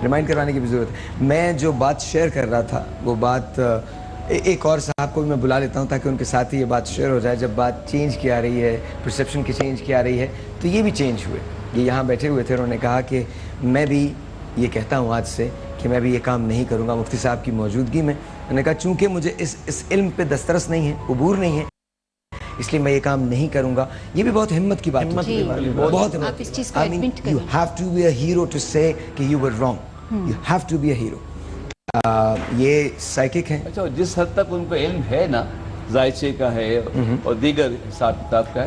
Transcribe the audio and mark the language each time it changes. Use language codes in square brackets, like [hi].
[ur] Remind کروانے کی بھی ضرورت ہے۔ میں جو بات شیئر کر رہا تھا وہ بات ایک اور صاحب کو بھی میں بلا لیتا ہوں تاکہ ان کے ساتھ ہی یہ بات شیئر ہو جائے۔ جب بات چینج کی آ رہی ہے، پرسیپشن کی چینج کی آ رہی ہے، تو یہ بھی چینج ہوئے۔ یہ یہاں بیٹھے ہوئے تھے، انہوں نے کہا کہ میں بھی یہ کہتا ہوں آج سے کہ میں بھی یہ کام نہیں کروں گا مفتی صاحب کی موجودگی میں۔ انہوں نے کہا چونکہ مجھے اس علم پہ دسترس نہیں ہے، عبور نہیں ہے، اس لیے میں یہ کام نہیں کروں گا۔ یہ بھی بہت ہمت کی بات ہے، بہت ہمت۔ آپ اس چیز کو ایڈمٹ کریں۔ [en] You have to be a hero to say [ur] کہ [en] you were wrong. You have to be a hero. [ur] یہ سائیکک ہیں۔ اچھا، جس حد تک ان کو علم ہے نا، ذائچے کا ہے اور دیگر حساب کتاب کا ہے،